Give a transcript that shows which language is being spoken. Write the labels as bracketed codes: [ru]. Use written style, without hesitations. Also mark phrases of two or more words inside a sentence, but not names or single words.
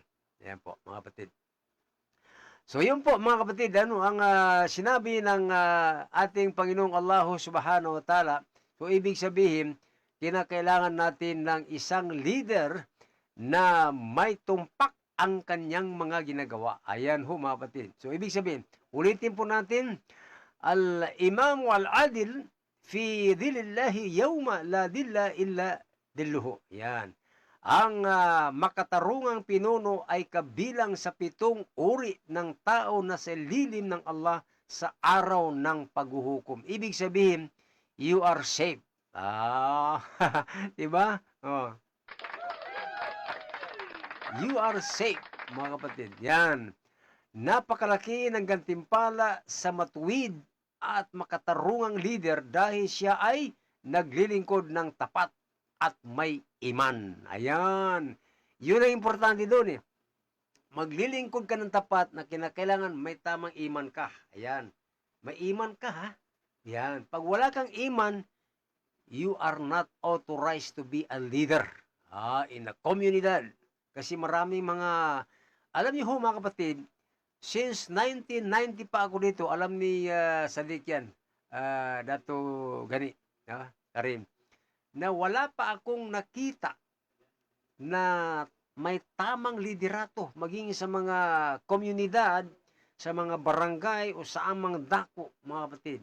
[tl] Ayan po, mga kapatid. So yun po mga kapatid, ang sinabi ng ating Panginoong [ar] الله سبحانه وتعالى. [tl] So, ibig sabihin, kinakailangan natin ng isang leader na may tumpak ang kanyang mga ginagawa. Ayan ho, mga kapatid. So, ibig sabihin, ulitin po natin, [ar] الإمام العادل في ظل الله يوم لا ظل إلا ظله. Yan. [tl] Ang makatarungang pinuno ay kabilang sa 7 uri ng tao na sa lilim ng Allah sa araw ng paghuhukom. Ibig sabihin, [en] you are safe. Ah, diba? Oh. You are safe, [tl] mga kapatid. Yan. Napakalaki ng gantimpala sa matuwid at makatarungang leader dahil siya ay naglilingkod ng tapat at may iman. Ayan. Yun ang importante doon eh. Maglilingkod ka ng tapat na kinakailangan may tamang iman ka. Ayan. May iman ka ha. Yan. Pag wala kang iman, [en] you are not authorized to be a leader in a comunidad. [tl] Kasi maraming mga, alam niyo ho mga kapatid, since 1990 pa ako dito, alam ni Sadiq yan, Dato Gani, Karim, na wala pa akong nakita na may tamang liderato maging sa mga komunidad, sa mga barangay o sa amang dako, mga kapatid.